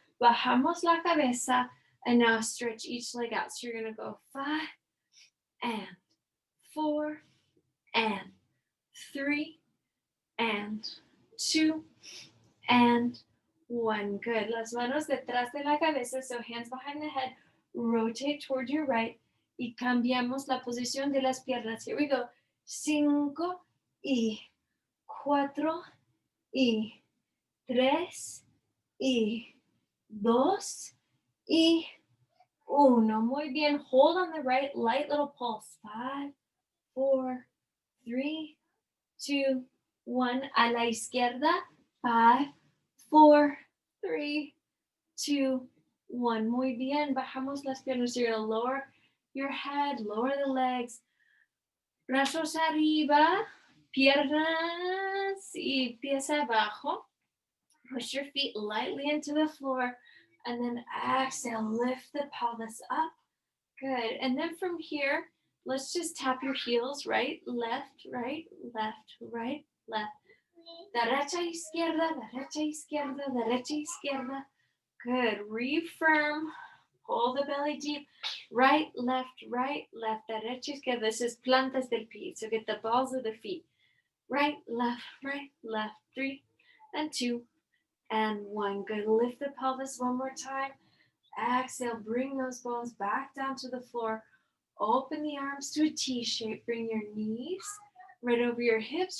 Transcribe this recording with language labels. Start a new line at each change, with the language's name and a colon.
Spanish: Bajamos la cabeza
English: and now stretch each leg out. So you're going to go 5 and 4 and 3 and 2 and 1.
Spanish: Good. Las manos detrás de la cabeza,
English: so hands behind the head. Rotate toward your right
Spanish: y cambiamos la posición de las piernas.
English: Here we go.
Spanish: 5 y 4 y 3 y 2 y 1. Muy bien.
English: Hold on the right, light little pulse. 5, 4, 3, 2, 1.
Spanish: A la izquierda. 5, 4, 3, 2, 1. Muy bien. Bajamos las piernas.
English: You're going to lower your head, lower the legs.
Spanish: Brazos arriba, piernas y pies abajo.
English: Push your feet lightly into the floor. And then exhale, lift the pelvis up. Good. And then from here, let's just tap your heels, right, left, right, left, right, left.
Spanish: Derecha, izquierda, derecha, izquierda, derecha, izquierda.
English: Good. Refirm. Pull the belly deep. Right, left,
Spanish: derecha, izquierda.
English: This is
Spanish: plantas del pie.
English: So get the balls of the feet. Right, left, 3 and 2 and 1. Good. Lift the pelvis one more time. Exhale, bring those bones back down to the floor. Open the arms to a T shape. Bring your knees right over your hips.